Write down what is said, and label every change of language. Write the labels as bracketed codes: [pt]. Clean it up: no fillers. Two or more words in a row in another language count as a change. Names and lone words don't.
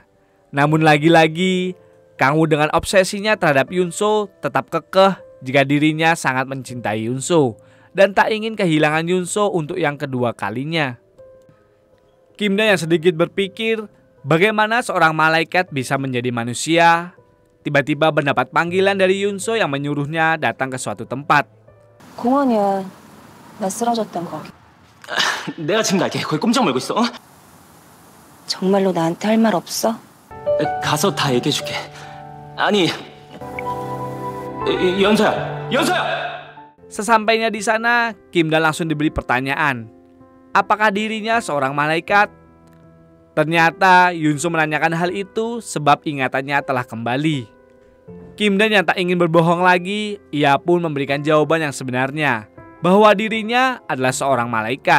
[id] Namun lagi-lagi Kang Woo dengan obsesinya terhadap Yunso tetap kekeh jika dirinya sangat mencintai Yunso dan tak ingin kehilangan Yunso untuk yang kedua kalinya. Kim Dan yang sedikit berpikir bagaimana seorang malaikat bisa menjadi manusia, tiba-tiba mendapat panggilan dari Yunso yang menyuruhnya datang ke suatu tempat. [ko] 공원이야. 나 쓰러졌던 거기. 내가 지금 갈게. 거기 꼼짝 말고 있어. 정말로 나한테 할 말 없어? 가서 다 얘기해줄게. 아니, 연서야. [id] Sesampainya di sana, Kim Dan langsung diberi pertanyaan. Apakah dirinya seorang malaikat? Ternyata Yunso menanyakan hal itu sebab ingatannya telah kembali. Kim Dan yang tak ingin berbohong lagi, ia pun memberikan jawaban yang sebenarnya, bahwa dirinya adalah seorang malaikat.